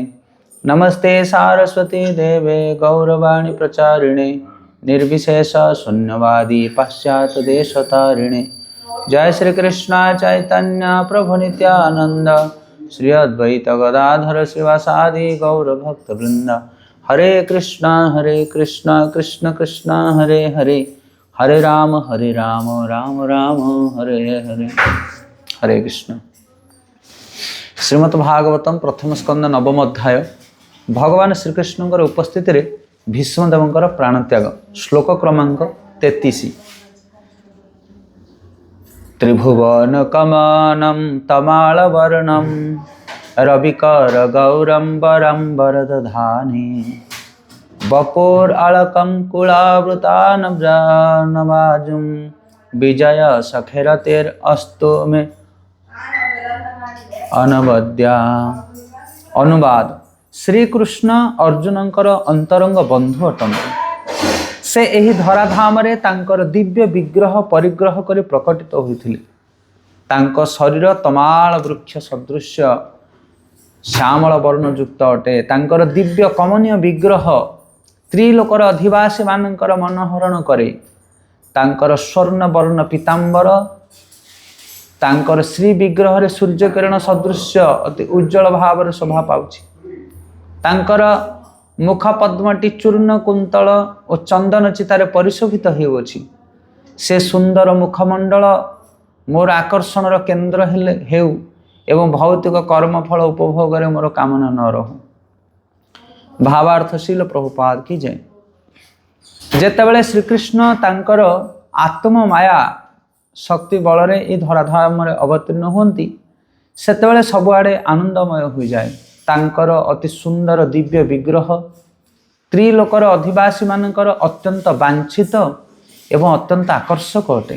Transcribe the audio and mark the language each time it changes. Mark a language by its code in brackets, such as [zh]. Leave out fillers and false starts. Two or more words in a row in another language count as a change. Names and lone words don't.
[sa] नमस्ते सारस्वती देवे गौरवाणी प्रचारिणे निर्विशेष शून्यवादी पाश्चात्य देशतारिणे। जय श्री कृष्ण चैतन्य प्रभु नित्यानंद श्री अद्वैत गदाधर शिवासादि गौर भक्त वृंद। हरे कृष्ण कृष्ण कृष्ण हरे हरे, हरे राम राम राम हरे हरे। हरे कृष्ण। [or] ଶ୍ରୀମଦ୍ଭାଗବତମ ପ୍ରଥମ ସ୍କନ୍ଦ ନବମ ଅଧ୍ୟାୟ। ଭଗବାନ ଶ୍ରୀକୃଷ୍ଣ ଉପସ୍ଥିତ ରେ ଭୀଷ୍ମଦେବଙ୍କର ପ୍ରାଣତ୍ୟାଗ। ଶ୍ଳୋକ କ୍ରମାଙ୍କ 33। [sa] त्रिभुवन कमानं तमालवर्णं रविकर गौरम्बरम्बरदधाने वपुरालकं कुलावृतानवाजुं विजय सखेरतेरस्तु मे अनवद्या। [or] ଅନୁବାଦ। ଶ୍ରୀକୃଷ୍ଣ ଅର୍ଜୁନଙ୍କର ଅନ୍ତରଙ୍ଗ ବନ୍ଧୁ ଅଟନ୍ତି। ସେ ଏହି ଧରାଧାମ ରେ ତାଙ୍କର ଦିବ୍ୟ ବିଗ୍ରହ ପରିଗ୍ରହ କରି ପ୍ରକଟିତ ହୋଇଥିଲେ। ତାଙ୍କୋ ଶରୀର ତମାଲ ବୃକ୍ଷ ସଦୃଶ୍ୟ ଶ୍ୟାମଲ ବର୍ଣଯୁକ୍ତ ଅଟେ। ତାଙ୍କର ଦିବ୍ୟ କମନୀୟ ବିଗ୍ରହ ତ୍ରିଲୋକର ଅଧିବାସୀ ମାନଙ୍କର ମନହରଣ କରେ। ତାଙ୍କର ସ୍ୱର୍ଣ୍ଣ ବର୍ଣ୍ଣ ପୀତାମ୍ବର ତାଙ୍କର ଶ୍ରୀ ବିଗ୍ରହ ରେ ସୂର୍ଯ୍ୟ କିରଣ ସଦୃଶ୍ୟ ଅତି ଉଜ୍ଜ୍ୱଳ ଭାବ ରେ ଶୋଭା ପାଉଛି। ତାଙ୍କର ମୁଖ ପଦ୍ମଟି ଚୂର୍ଣ୍ଣ କୁନ୍ତଳ ଔର ଚନ୍ଦନ ଚିତାରେ ପରିଶୋଭିତ ହୋଉଛି। ସେ ସୁନ୍ଦର ମୁଖମଣ୍ଡଳ ମୋର ଆକର୍ଷଣର କେନ୍ଦ୍ର ହେଉ ଏବଂ ଭୌତିକ କର୍ମଫଳ ଉପଭୋଗ ରେ ମୋର କାମନା ନ ରହୁ। ଭାବାର୍ଥଶୀଳ ପ୍ରଭୁପାଦ [hi] की जय। [or] ଯେତେବେଳେ ଶ୍ରୀକୃଷ୍ଣ ତାଙ୍କର ଆତ୍ମମାୟା ଶକ୍ତି ବଳ ରେ ଏ ଧରାଧାମ ରେ ଅବତୀର୍ଣ୍ଣ ହୋନ୍ତି ସେତେବେଳେ ସବୁଆଡେ ଆନନ୍ଦମୟ [hi] हो जाए। [or] ତାଙ୍କର ଅତି ସୁନ୍ଦର ଦିବ୍ୟ ବିଗ୍ରହ ତ୍ରିଲୋକର ଅଧିବାସୀ ମାନଙ୍କର ଅତ୍ୟନ୍ତ ବାଞ୍ଛିତ ଏବଂ ଅତ୍ୟନ୍ତ ଆକର୍ଷକ ଅଟେ।